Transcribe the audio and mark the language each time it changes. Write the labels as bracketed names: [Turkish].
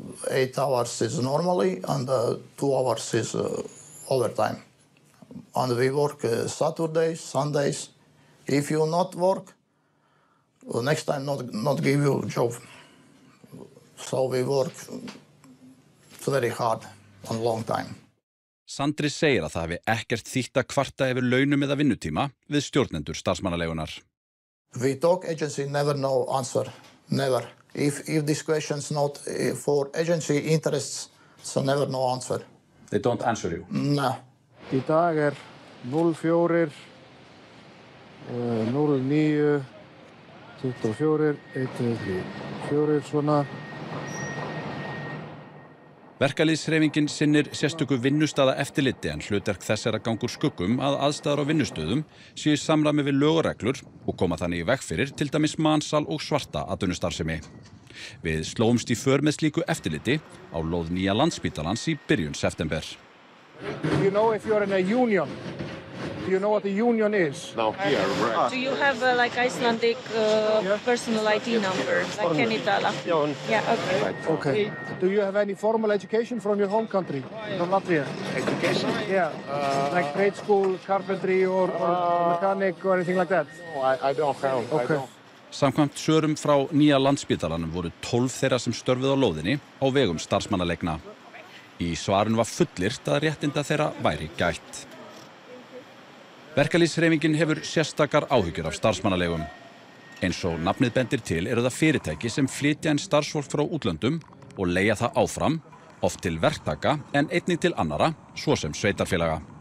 [English] 8 hours is normally and 2 hours is overtime. And we work Saturdays, Sundays. If you not work, next time not give you a job. So we work very hard and long time. [Icelandic] Sandris segir að það hafi ekkert þýtt að kvarta yfir launum eða vinnutíma við stjórnendur starfsmannaleigunar. [English] We talk agency never know answer, never. If this question's not for agency interests, so never no answer. They don't answer you? No. [Icelandic] Í dag 04, 09, 24, 1, 2, 3, 4 svona. Verkalýðshreyfingin sinnir sérstöku vinnustaða eftirliti en hlutverk þess að ganga úr skuggum að aðstæður á vinnustöðum séu í samræmi við lög og reglur og koma þannig í veg fyrir til dæmis mansal og svarta atvinnustarfsemi. Við slóumst í för með slíku eftirliti á lóð nýja Landspítalans í byrjun september. [English] Do you know if you're in a union? Do you know what a union is? No, here, right. Do you have like Icelandic personal ID number, like Kenitala? Yeah, okay. Okay. Do you have any formal education from your home country, from Latvia? Education? Yeah, like trade school, carpentry or mechanic or anything like that? No, I don't have. Okay. I don't. [Icelandic] Samkvæmt svörum frá nýja Landspítalanum voru 12 þeirra sem störfuðu á lóðinni á vegum starfsmannaleigna. Í svarinu var fullyrt að réttinda þeirra væri gætt. Verkalýðshreyfingin hefur sérstakar áhyggjur af starfsmannalegum. Eins og nafnið bendir til það fyrirtæki sem flytja inn starfsfólk frá útlöndum og leigja það áfram, oft til verktaka en einnig til annara, svo sem sveitarfélaga.